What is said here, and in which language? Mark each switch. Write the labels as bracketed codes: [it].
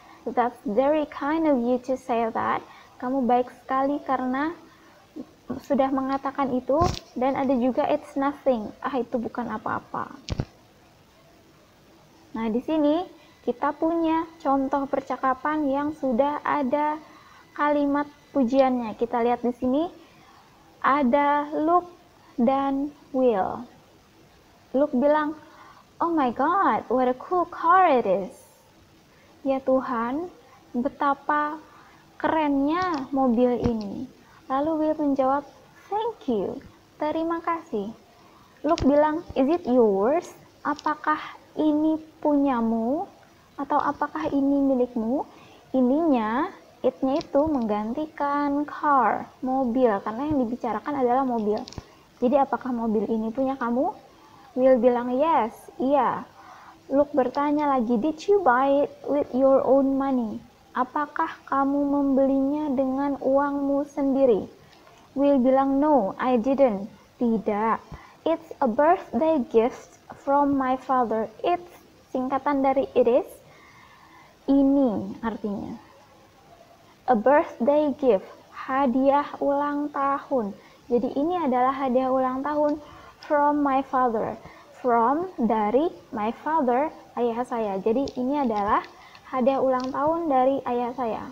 [en] That's very kind of you to say that. [id] Kamu baik sekali karena sudah mengatakan itu. Dan ada juga [en] it's nothing, [id] itu bukan apa-apa. Nah, di sini kita punya contoh percakapan yang sudah ada kalimat pujiannya. Kita lihat di sini ada Luke dan Will. [en] Luke bilang, "Oh my God, what a cool car it is." [id] Ya Tuhan, betapa kerennya mobil ini. Lalu Will menjawab, [en] "Thank you, [id] terima kasih." Luke bilang, [en] "Is it yours?" [id] Apakah ini punyamu? Atau apakah ini milikmu? Ininya, it-nya itu menggantikan car, mobil, karena yang dibicarakan adalah mobil. Jadi apakah mobil ini punya kamu? Will bilang, "Yes, iya." [en] Luke bertanya lagi, "Did you buy it with your own money?" [id] Apakah kamu membelinya dengan uangmu sendiri? [en] Will bilang, "No, I didn't." Tidak. "It's a birthday gift from my father." [id] It's singkatan dari it is. Ini artinya. [en] A birthday gift, [id] hadiah ulang tahun. Jadi ini adalah hadiah ulang tahun [en] from my father. [id] From, dari, [en] my father, [id] ayah saya. Jadi ini adalah hadiah ulang tahun dari ayah saya.